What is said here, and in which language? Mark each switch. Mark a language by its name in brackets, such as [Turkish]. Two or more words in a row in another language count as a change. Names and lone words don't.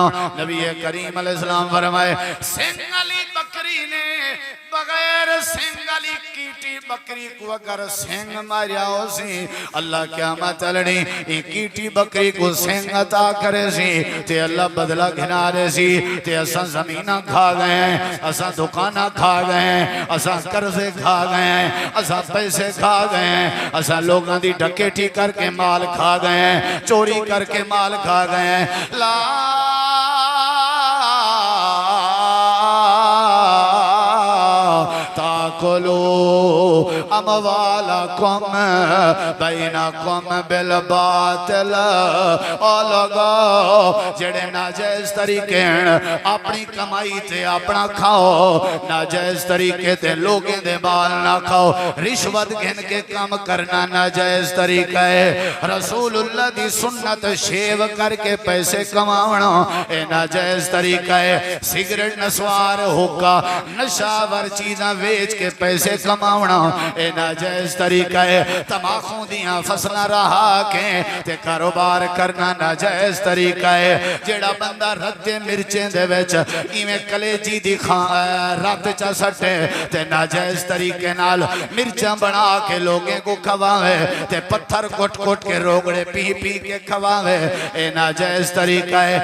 [Punjabi] نبی کریم علیہ السلام فرمائے سنگ والی بکری نے بغیر سنگ والی کیٹی بکری کو اگر سنگ ماریا ہو سی اللہ قیامت آلی کیٹی بکری کو سنگ عطا کرے سی تے اللہ بدلہ گھنا دے سی تے اساں زمیناں کھا گئے، اساں دکاناں کھا گئے، اساں قرضے کھا گئے، اساں پیسے کھا گئے، اساں لوکاں کی ڈکیتی کر کے مال کھا گئے، چوری کر کے مال کھا گئے. [Arabic] لا تأكلوا أموالكم بينكم بالباطل. [Punjabi] او لوکو جیہڑے ناجائز طریقے اپنی کمائی تے اپنا کھاؤ، ناجائز طریقے تے لوکاں دے مال نا کھاؤ. رشوت گھن کے کم کرنا ناجائز طریقہ ہے. رسول اللہ دی سنت شیو کر کے پیسے کماونا اے ناجائز طریقہ ہے. سگریٹ نسوار حقہ نشہ آور چیزاں ویچ کے پیسے کماونا اے ناجائز طریقہ ہے. تماکو دیاں فصلاں راہ کے تے کاروبار کرنا ناجائز طریقہ ہے. جیہڑا بندہ رتے مرچیں دے وچ ایویں کلیجی دی رت چ سٹے تے ناجائز طریقے نال مرچاں بنا کے لوکاں کو کھواوے تے پتھر کوٹ کوٹ کے روڑے پی پی کے کھواوے اے ناجائز طریقہ ہے.